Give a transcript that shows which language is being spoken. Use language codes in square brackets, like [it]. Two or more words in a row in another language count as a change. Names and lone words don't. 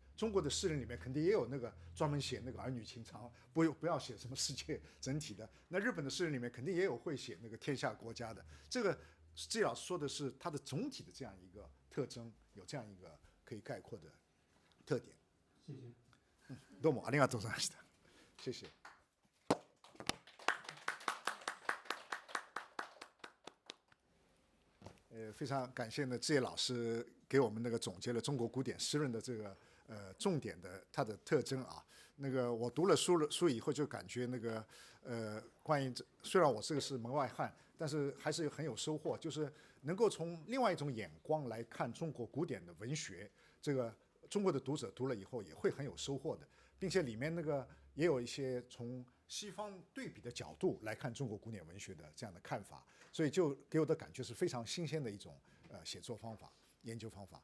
[zh] 中国的诗人里面肯定也有那个专门写那个儿女情长，不要写什么世界整体的。那日本的诗人里面肯定也有会写那个天下国家的。这个季老师说的是它的总体的这样一个特征，有这样一个可以概括的特点。谢谢。 [ja] どうもありがとうございました。 [zh] 谢谢。非常感谢呢，志业老师给我们那个总结了中国古典诗论的这个重点的它的特征啊。那个我读了书以后就感觉那个关于虽然我这个是门外汉，但是还是很有收获，就是能够从另外一种眼光来看中国古典的文学，这个中国的读者读了以后也会很有收获的，并且里面那个也有一些从西方对比的角度来看中国古典文学的这样的看法，所以就给我的感觉是非常新鲜的一种写作方法、研究方法。